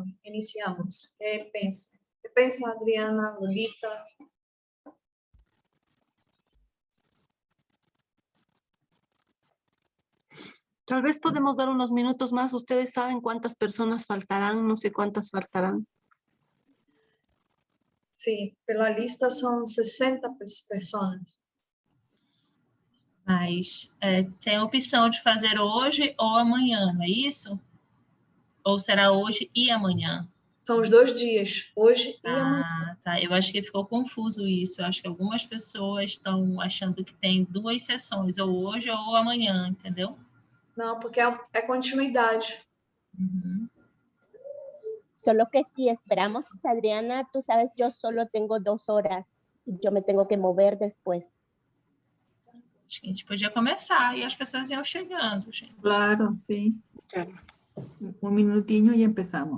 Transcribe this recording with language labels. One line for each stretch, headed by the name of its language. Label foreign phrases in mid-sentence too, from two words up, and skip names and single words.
Spanish: Iniciamos. ¿Qué pensa? ¿Qué pensa, Adriana, Lolita? Tal vez podemos dar unos minutos más. Ustedes saben cuántas personas faltarán, no sé cuántas faltarán.
Portuguese: Sim, pela lista são 60 pessoas. Mas tem a opção de fazer hoje ou amanhã, não é isso? Ou será hoje e amanhã? São os 2 dias, hoje e amanhã. Ah, tá. Eu acho que ficou confuso isso. Eu acho que algumas pessoas estão achando que tem 2 sessões, ou hoje ou amanhã, entendeu? Não, porque é continuidade. Uhum.
Spanish: Solo que si esperamos, Adriana, tú sabes, yo solo tengo 2 horas y yo me tengo que mover después.
Portuguese: Acho que a gente podia começar e as pessoas iam chegando, gente.
Spanish: Claro, sí. Claro. Un minutinho y empezamos.